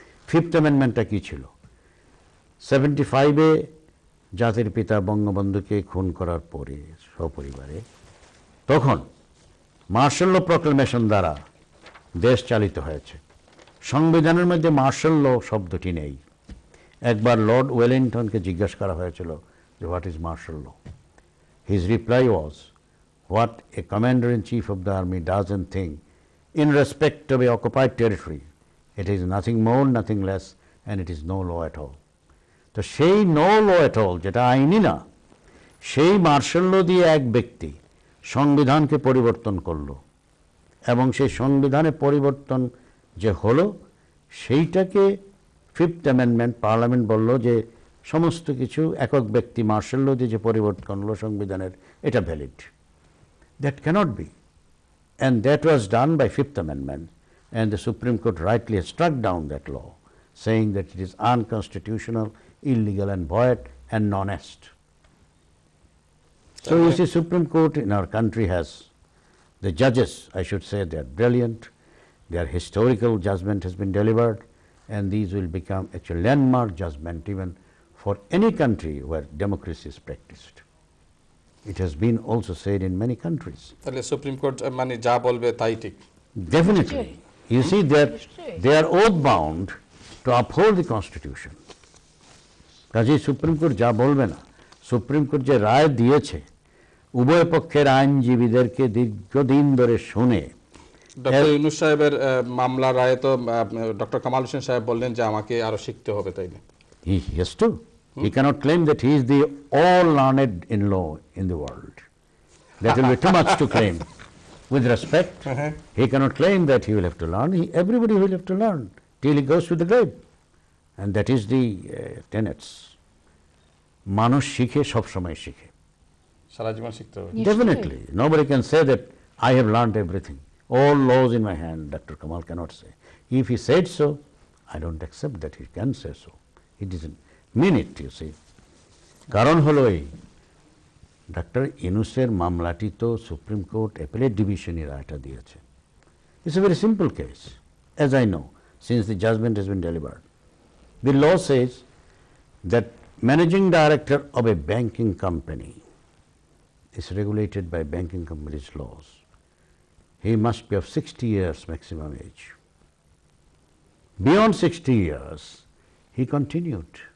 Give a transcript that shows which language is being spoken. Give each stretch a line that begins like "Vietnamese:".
Bangla: 5th অ্যামেন্ডমেন্টটা কী ছিল? 75-এ জাতির পিতা বঙ্গবন্ধুকে খুন করার পরে সপরিবারে, তখন মার্শাল ল প্রক্লেমেশন দ্বারা দেশ চালিত হয়েছে। সংবিধানের মধ্যে মার্শাল ল শব্দটি নেই। একবার লর্ড ওয়েলিংটনকে জিজ্ঞাসা করা হয়েছিল যে
English: What is martial law.
Bangla: His reply was,
English: what a commander-in-chief of the army does and think in respect of a occupied territory, it is nothing more, nothing less, and it is no law at all.
Bangla: তো সেই
English: no law at all,
Bangla: যেটা আইনি না, সেই martial ল দিয়ে এক ব্যক্তি সংবিধানকে পরিবর্তন করলো, এবং সেই সংবিধানে পরিবর্তন যে হলো সেইটাকে 5th অ্যামেন্ডমেন্ট পার্লামেন্ট বলল যে সমস্ত কিছু একক ব্যক্তি মার্শাল ল দিয়ে যে পরিবর্তন করলো সংবিধানের, এটা valid.
English: That cannot be, and that was done by 5th Amendment, and the Supreme Court rightly struck down that law, saying that it is unconstitutional, illegal and void and non-est. So you see, Supreme Court in our country has, the judges, I should say, they are brilliant, their historical judgment has been delivered, and these will become actual landmark judgment even for any country where democracy is practiced. It has been also said in many countries.
Bangla: তাহলে supreme court মানে যা বলবে তাই ঠিক।
English: Definitely. You see that they are oath bound to uphold the constitution.
Bangla: কাজে supreme court যা বলবে না, সুপ্রিম কোর্ট যে রায় দিয়েছে উভয় পক্ষের আইনজীবীদেরকে দীর্ঘদিন ধরে শুনে, ডক্টর ইউনূস সাহেবের মামলার রায়ে তো ডক্টর কামাল হোসেন সাহেব বললেন যে আমাকে আরো শিখতে হবে, তাইলে
English: he has to. He cannot claim that he is the all learned in law in the world. That will be too much to claim. With respect, he cannot claim that he will have to learn. Everybody will have to learn till he goes to the grave. And that is the tenets.
Bangla: মানুষ শিখে সব সময় শিখে, সারা জীবন শিখতে হবে।
English: Definitely. Nobody can say that I have learned everything. All laws in my hand, Dr. Kamal cannot say. If he said so, I don't accept that he can say so. He doesn't mean it, you see.
Bangla: কারণ হলো এই, doctor ইউনূসের মামলাটি তো supreme court appellate ডিভিশনই রায়টা দিয়েছে।
English: It's a very simple case, as I know, since the judgment has been delivered. The law says that managing director of a banking company is regulated by banking companies laws. He must be of 60 years maximum age. Beyond 60 years, he continued.